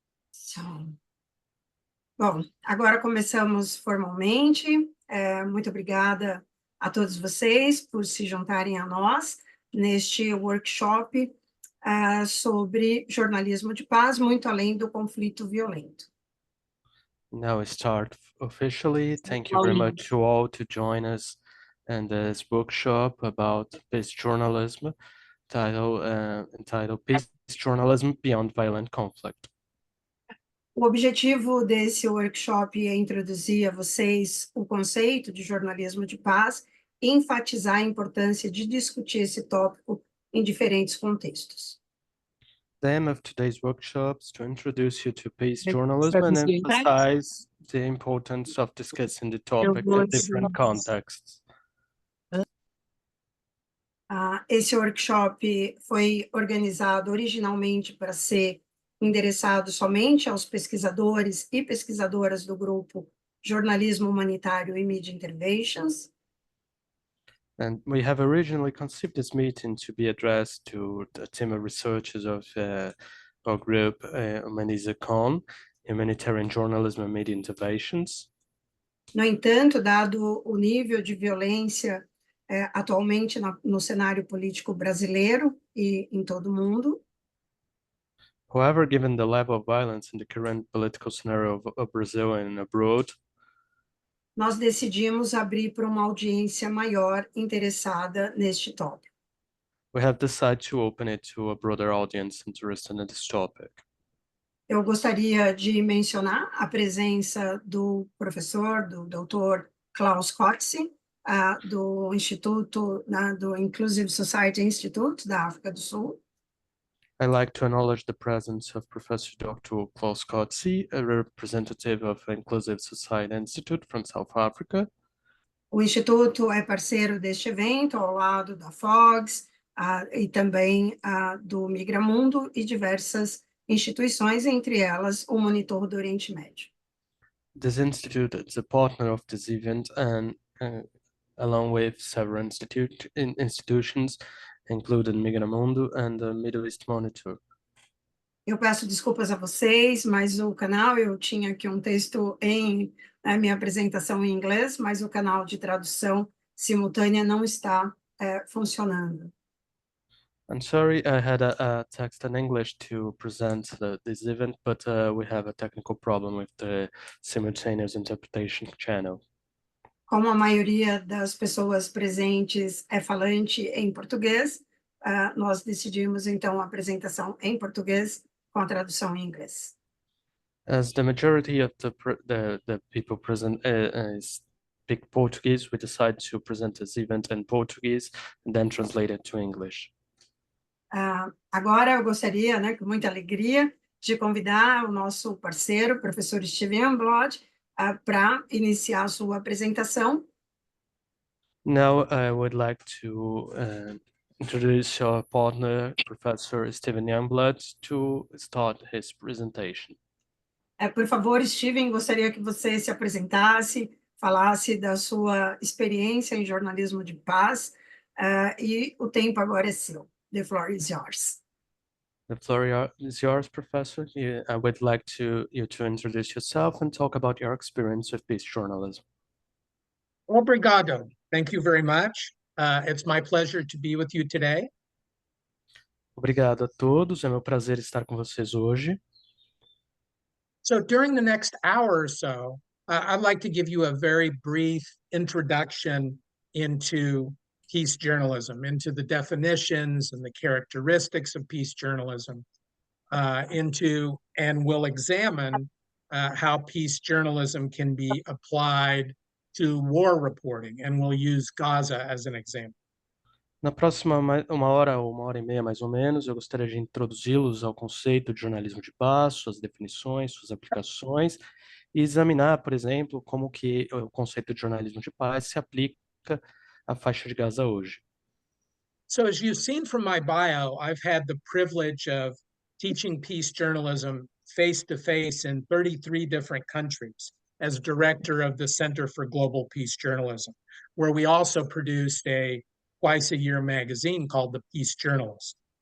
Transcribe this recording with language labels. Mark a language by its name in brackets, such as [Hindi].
[Portuguese] So, bom, agora começamos formalmente. Muito obrigada a todos vocês por se juntarem a nós neste workshop sobre jornalismo de paz, muito além do conflito violento. [English] Now we start officially. Thank you very much to all to join us in this workshop about peace journalism, entitled Peace Journalism Beyond Violent Conflict. [Portuguese] O objetivo desse workshop é introduzir a vocês o conceito de jornalismo de paz e enfatizar a importância de discutir esse tópico em diferentes contextos. [English] The aim of today's workshop is to introduce you to peace journalism and emphasize the importance of discussing the topic in different contexts. [Portuguese] Esse workshop foi organizado originalmente para ser endereçado somente aos pesquisadores e pesquisadoras do grupo Jornalismo Humanitário e Media Interventions. [English] And we have originally conceived this meeting to be addressed to the team of researchers of our group, Humanisacon, Humanitarian Journalism and Media Interventions. [Portuguese] No entanto, dado o nível de violência atualmente no cenário político brasileiro e em todo o mundo, [English] However, given the level of violence in the current political scenario of Brazil and abroad, [Portuguese] nós decidimos abrir para uma audiência maior interessada neste tópico. [English] we have decided to open it to a broader audience interested in this topic. [Portuguese] Eu gostaria de mencionar a presença do professor, do doutor Klaus Kotze, do Instituto, do Inclusive Society Institute da África do Sul. [English] I'd like to acknowledge the presence of Professor Dr. Klaus Kotze, a representative of Inclusive Society Institute from South Africa. [Portuguese] O Instituto é parceiro deste evento, ao lado da FOGS, e também do Migramundo e diversas instituições, entre elas o Monitor do Oriente Médio. [English] This institute is a partner of this event and along with several institutions, including Migramundo and the Middle East Monitor. [Portuguese] Eu peço desculpas a vocês, mas o canal, eu tinha aqui um texto em minha apresentação em inglês, mas o canal de tradução simultânea não está funcionando. [English] I'm sorry, I had a text in English to present this event, but we have a technical problem with the simultaneous interpretation channel. [Portuguese] Como a maioria das pessoas presentes é falante em português, nós decidimos, então, a apresentação em português com a tradução em inglês. [English] As the majority of the people present speak Portuguese, we decided to present this event in Portuguese and then translate it to English. [Portuguese] Agora eu gostaria, com muita alegria, de convidar o nosso parceiro, o professor Steven Youngblood, para iniciar a sua apresentação. [English] Now I would like to introduce our partner, Professor Steven Youngblood, to start his presentation. [Portuguese] Por favor, Steven, gostaria que você se apresentasse, falasse da sua experiência em jornalismo de paz, e o tempo agora é seu. [English] The floor is yours. The floor is yours, Professor. I would like you to introduce yourself and talk about your experience with peace journalism. [Portuguese] Obrigado. [English] Thank you very much. It's my pleasure to be with you today. [Portuguese] Obrigado a todos. É meu prazer estar com vocês hoje. [English] So during the next hour or so, I'd like to give you a very brief introduction into peace journalism, into the definitions and the characteristics of peace journalism, and we'll examine how peace journalism can be applied to war reporting, and we'll use Gaza as an example. [Portuguese] Na próxima uma hora ou uma hora e meia, mais ou menos, eu gostaria de introduzi-los ao conceito de jornalismo de paz, suas definições, suas aplicações, e examinar, por exemplo, como que o conceito de jornalismo de paz se aplica à faixa de Gaza hoje. [English] So as you've seen from my bio, I've had the privilege of teaching peace journalism face-to-face in 33 different countries as director of the Center for Global Peace Journalism, where we also produced a twice-a-year magazine called The Peace Journalist.